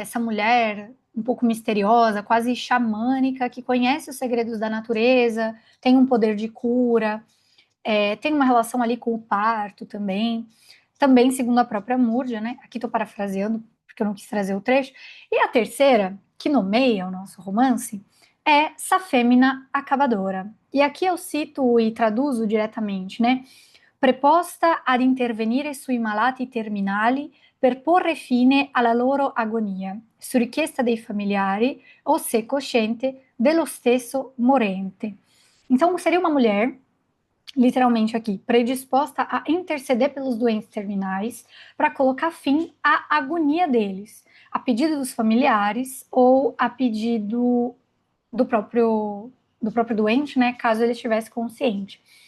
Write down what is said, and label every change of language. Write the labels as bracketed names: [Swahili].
[Portuguese] Essa mulher um pouco misteriosa, quase xamânica, que conhece os segredos da natureza, tem um poder de cura, tem uma relação ali com o parto também. Também, segundo a própria Múrdia, né? Aqui estou parafraseando, porque eu não quis trazer o trecho. E a terceira, que nomeia o nosso romance, é Safêmina Acabadora. E aqui eu cito e traduzo diretamente, né? [Italian] Preposta ad intervenire sui malati terminali per porre fine alla loro agonia, su richiesta dei familiari ou se cosciente dello stesso morente. [Portuguese] Então, seria uma mulher, literalmente aqui, predisposta a interceder pelos doentes terminais para colocar fim à agonia deles, a pedido dos familiares ou a pedido do próprio doente, né, caso ele estivesse consciente.